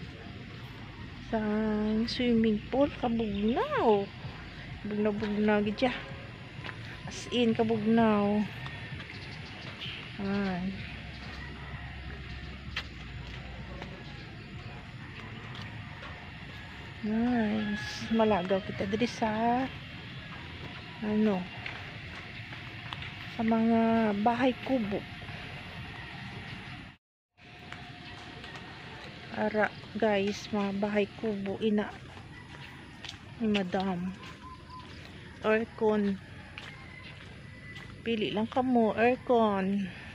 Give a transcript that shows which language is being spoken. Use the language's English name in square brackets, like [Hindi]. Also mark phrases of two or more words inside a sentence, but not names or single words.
[Hiligaynon] Isang [English] swimming pool [Hiligaynon] kabugnaw. Bugnaw gidya. [English] As in [Hiligaynon] kabugnaw. Nice. Malagaw kita diri sa sa mga bahay kubo. Ara guys, mga bahay kubo ina ni madam. Aircon. Pili lang kamo aircon.